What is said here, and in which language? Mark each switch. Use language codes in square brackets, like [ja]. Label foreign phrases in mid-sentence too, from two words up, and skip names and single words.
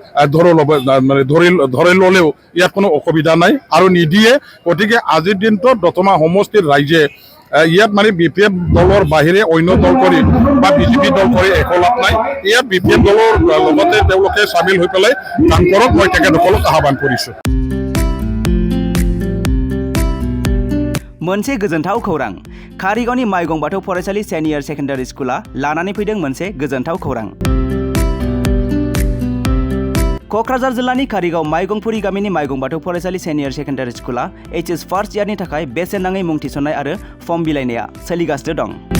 [as] ধৰি ল'লেও ইয়াত কোনো অসুবিধা নাই আৰু নিদিয়ে গতিকে আজিৰ দিনটোত দতমা সমষ্টিৰ ৰাইজে ইয়াত মানে BPF দলৰ বাহিৰে অন্য দল কৰি বা বিজেপি দল কৰি একো লাভ নাই ইয়াত BPF দলৰ লগতে তেওঁলোকে চামিল হৈ পেলাই কাম কৰক মই তেখেতসকলক আহ্বান কৰিছোঁ [brx] मोनसे गोजोनथाव खौरां कारिगावनि माइगं बाथौ फरायसालि [en] senior secondary school [brx] लानानै फैदों मोनसे गोजोनथाव खौरां क'क्राझार जिल्लानि कारिगाव माइगंपुरी गामिनि माइगं बाथौ फरायसालि [en] senior secondary school [brx] HS [en] first year [brx] थाखाय बेसेन नाङै मुं थिसननाय आरो फर्म बिलाइनाया सोलिगासिनो दं